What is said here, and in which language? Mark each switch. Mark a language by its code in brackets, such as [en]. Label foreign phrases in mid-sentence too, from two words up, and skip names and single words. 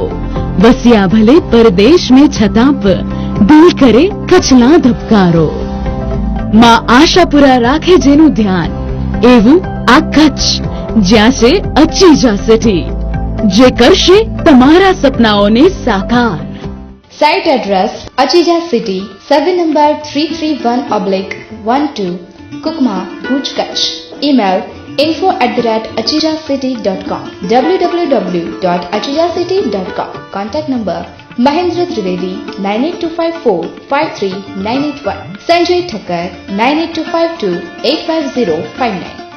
[gu] વસ્યા ભલે પરદેશ में છતાં પ દિલ કરે કચ્છના ધબકારો. માં આશાપુરા રાખે જેનું ધ્યાન, એવું આ કચ્છ જ્યાં છે અચીજા સિટી, જે કરશે તમારા સપનાઓને સાકાર. [en] Site address Achija City, 7 number 331/12, Kukma, Bhuj, Kutch. Email info@achijacity.com, www.achijacity.com. Contact number Mahendra Trivedi 98254 53981, Sanjay Thakkar 98252 85059.